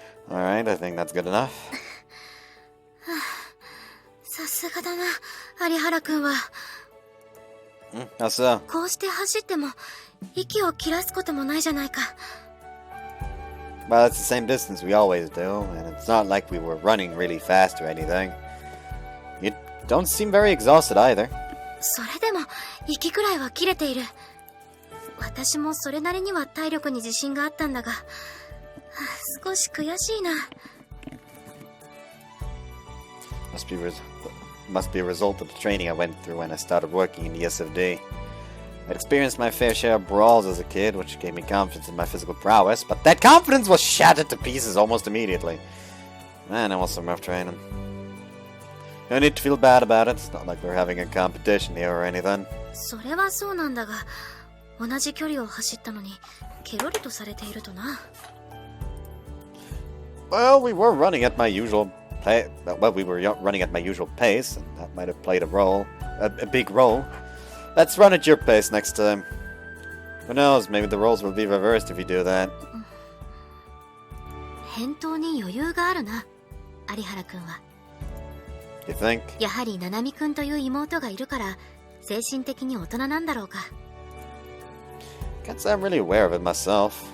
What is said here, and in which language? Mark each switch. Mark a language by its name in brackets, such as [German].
[English] Alright, I think that's good enough. [Japanese] さすがだな、有原くんは。 [English] How so? [Japanese] こうして走っても、息を切らすこともないじゃないか。 [English] Well, it's the same distance we always do, and it's not like we were running really fast or anything. You don't seem very exhausted either. [Japanese] それでも、息くらいは切れている。私もそれなりには体力に自信があったんだが、少し悔しいな。 [English] Must be a result of the training I went through when I started working in the SFD. I'd experienced my fair share of brawls as a kid, which gave me confidence in my physical prowess, but that confidence was shattered to pieces almost immediately. Man, I was some rough training. No need to feel bad about it. It's not like we're having a competition here or anything. [Japanese] それはそうなんだが、同じ距離を走ったのに、ケロリとされているとな。 [English] Well, we were running at my usual pace. Well, we were running at my usual pace, and that might have played a big role. Let's run at your pace next time. Who knows, maybe the roles will be reversed if you do that. [Japanese] 返答に余裕があるな、有原くんは。 [English] You think? [Japanese] やはり七海くんという妹がいるから、精神的に大人なんだろうか。 [English] Can't say I'm really aware of it myself.